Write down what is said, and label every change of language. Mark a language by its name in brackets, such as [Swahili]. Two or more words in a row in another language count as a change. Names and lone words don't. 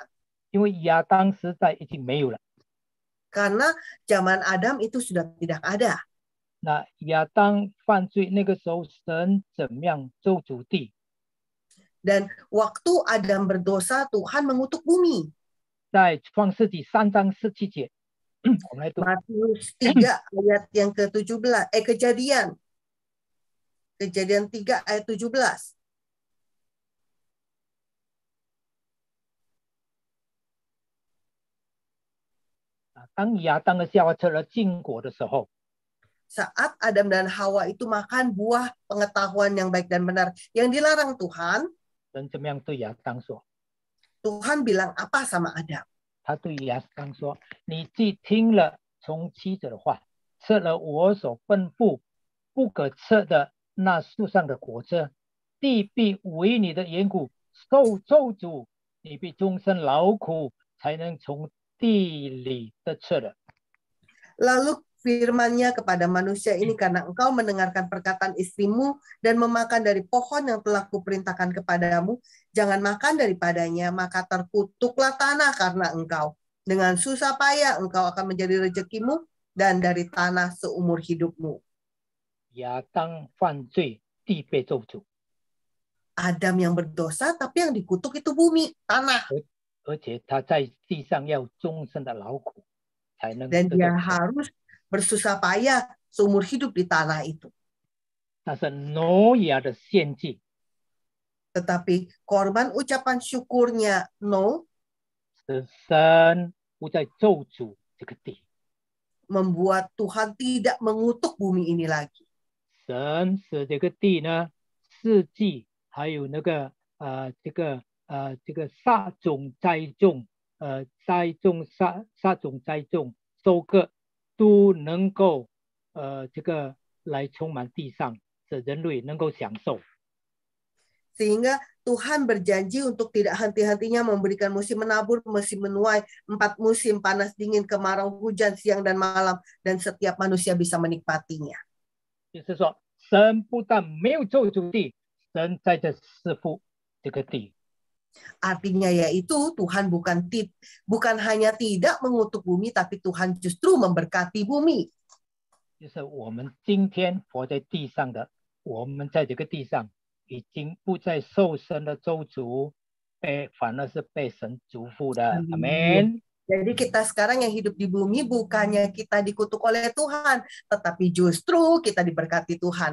[Chinese] 因为亚当时代已经没有了， [Indonesian] Karena zaman Adam itu sudah tidak ada. [Chinese] 那亚当犯罪那个时候，神怎么样咒诅地？ [Indonesian] Dan waktu Adam berdosa, Tuhan mengutuk bumi. [Chinese] 在创世纪3章17节，我们来读。 [Indonesian] Matius 3 ayat yang ke-17, Kejadian 3 ayat 17. [Chinese] 当亚当和夏娃吃了禁果的时候， [Indonesian] Saat Adam dan Hawa itu makan buah pengetahuan yang baik dan benar yang dilarang Tuhan, [Chinese] 神怎么样对亚当说？ [Indonesian] Tuhan bilang apa sama Adam? [Chinese] 他对亚当说：“你既听了从妻子的话，吃了我所吩咐不可吃的那树上的果子，地必为你的缘故受咒诅，你必终身劳苦，才能从地里得吃的。” [Indonesian] Lalu firman-Nya kepada manusia ini, karena engkau mendengarkan perkataan istrimu dan memakan dari pohon yang telah kuperintahkan kepadamu, jangan makan daripadanya, maka terkutuklah tanah karena engkau. Dengan susah payah engkau akan menjadi rezekimu dan dari tanah seumur hidupmu. [Chinese] 亚当犯罪，地被咒诅， [Indonesian] Adam yang berdosa, tapi yang dikutuk itu bumi, tanah. [Chinese] 而且他在地上要终身的劳苦，才能 [Indonesian] Dan [Chinese] 得 [Indonesian] dia [Chinese] 到神。 [Indonesian] harus bersusah payah seumur hidup di tanah itu. [Chinese] 但是挪亚的献祭 [Indonesian] Tetapi korban ucapan syukurnya Nuh [Chinese] 使神不再咒诅这个地。 [Indonesian] membuat Tuhan tidak mengutuk bumi ini lagi. [Chinese] 神使这个地呢，四季还有那个这个撒种栽种，撒种栽种，收割都能够这个来充满地上，使人类能够享受。 [Indonesian] Sehingga Tuhan berjanji untuk tidak henti-hentinya memberikan musim menabur, musim menuai, 4 musim panas, dingin, kemarau, hujan, siang dan malam, dan setiap manusia bisa menikmatinya. [Chinese] 就是说，神不但没有咒诅地，神在这赐福这个地。 [Indonesian] Artinya yaitu Tuhan bukan hanya tidak mengutuk bumi, tapi Tuhan justru memberkati bumi. [Chinese] 就是我们今天活在地上的，我们在这个地上已经不再受神的咒诅，反而是被神祝福的。阿门。 [Indonesian] Jadi kita sekarang yang hidup di bumi bukannya kita dikutuk oleh Tuhan, tetapi justru kita diberkati Tuhan.